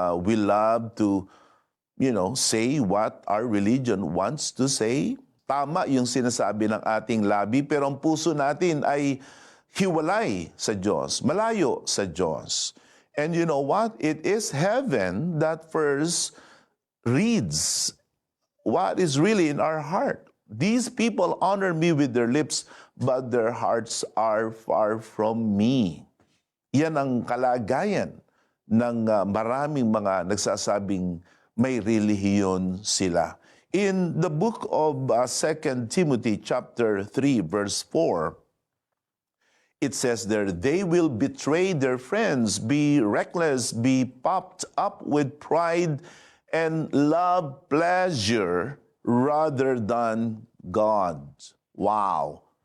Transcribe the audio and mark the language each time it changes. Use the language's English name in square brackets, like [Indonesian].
[English] We love to, say what our religion wants to say. [Filipino] Tama yung sinasabi ng ating labi, pero ang puso natin ay hiwalay sa Diyos, malayo sa Diyos. [English] And you know what? It is heaven that first reads what is really in our heart. These people honor me with their lips, but their hearts are far from me. [Filipino] Yan ang kalagayan ng maraming mga nagsasabing may relihiyon sila. [English] In the book of 2 Timothy chapter 3 verse 4, it says there, they will betray their friends, be reckless, be puffed up with pride, and love pleasure rather than God. Wow.